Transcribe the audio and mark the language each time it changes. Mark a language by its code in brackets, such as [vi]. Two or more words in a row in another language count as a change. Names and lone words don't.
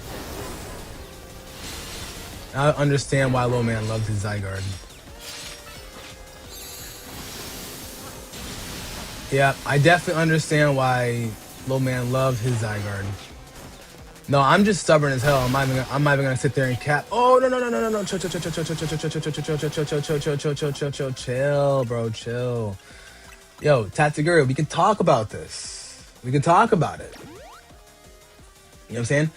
[en] I understand why Low Man loved his Zygarde. Yeah, I definitely understand why Low Man loved his Zygarde. No, I'm just stubborn as hell. I'm not even gonna sit there and cap. Oh no no no no no no! Chill chill chill chill chill chill chill chill chill chill chill chill chill chill chill chill chill chill chill chill, bro, chill. Yo, Tatsuguri, we can talk about this. We can talk about it. You know what I'm saying?